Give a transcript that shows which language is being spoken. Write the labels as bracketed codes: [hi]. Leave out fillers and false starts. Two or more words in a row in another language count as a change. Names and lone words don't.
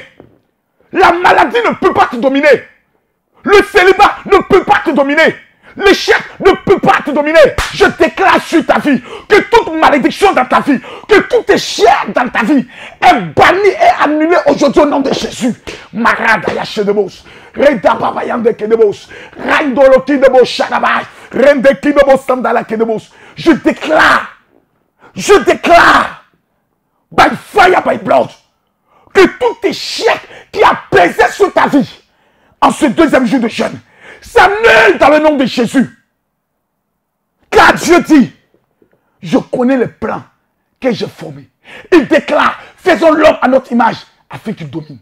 [fr] La maladie ne peut pas te dominer. Le célibat ne peut pas te dominer. L'échec ne peut pas te dominer. Je déclare sur ta vie que toute malédiction dans ta vie, que tout échec dans ta vie est banni et annulé aujourd'hui au nom de Jésus. Marada Yachedebos, Reda Babayande Kedebos, Randolo Kidebos Shadabay, Rende Kidebos Sandala Kedebos. Je déclare, [en] by fire, by blood, [fr] que tout échec qui a pesé sur ta vie en ce deuxième jour de jeûne s'annule dans le nom de Jésus. Car Dieu dit, je connais les plans que j'ai formés. Il déclare, faisons l'homme à notre image afin qu'il domine.